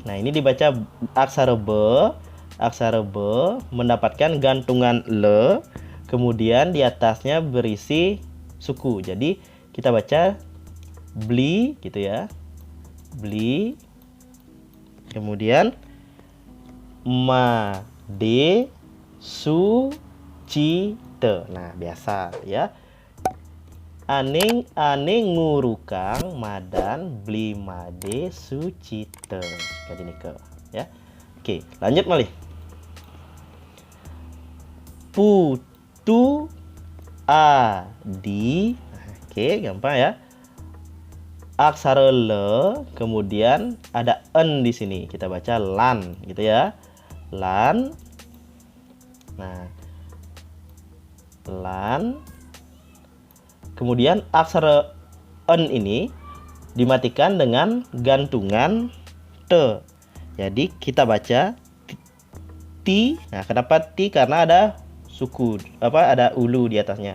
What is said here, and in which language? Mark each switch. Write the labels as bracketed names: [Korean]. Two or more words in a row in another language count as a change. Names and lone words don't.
[Indonesian] Nah, ini dibaca aksara be. Aksara be mendapatkan gantungan le, kemudian di atasnya berisi suku. Jadi kita baca beli gitu ya. Beli. Kemudian ma de su ci te. Nah, biasa ya. [Balinese] Aning ngurukang madan beli made sucite. [Indonesian] Jadi nike ya. Oke, lanjut malih. Putu adi. Oke, gampang ya. Aksara le, kemudian ada en di sini. Kita baca lan gitu ya. Lan. Nah, lan. Kemudian aksara en ini dimatikan dengan gantungan te. Jadi kita baca ti. Nah, kenapa ti? Karena ada suku, ada ulu di atasnya.